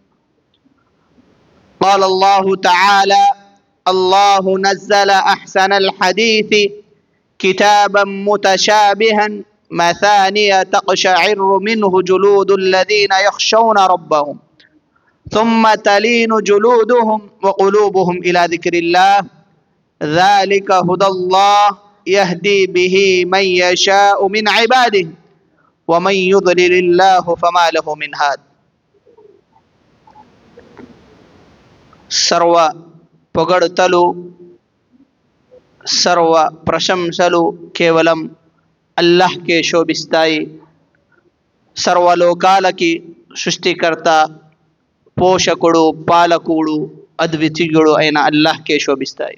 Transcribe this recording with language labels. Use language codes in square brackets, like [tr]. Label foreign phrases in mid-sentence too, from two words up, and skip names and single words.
[ar] قال الله تعالى: الله نزل أحسن الحديث كتابا متشابها مثانية تقشعر منه جلود الذين يخشون ربهم ثم تلين جلودهم وقلوبهم إلى ذكر الله ذلك هدى الله يهدي به من يشاء من عباده ومن يضلل الله فما له من هاد. [te] సర్వ పొగడుతలు, సర్వ ప్రశంసలు కేవలం అల్లాహ్కే శోభిస్తాయి. సర్వలోకాలకి సృష్టికర్త, పోషకుడు, పాలకుడు, అద్వితీయుడు అయిన అల్లాహ్కే శోభిస్తాయి.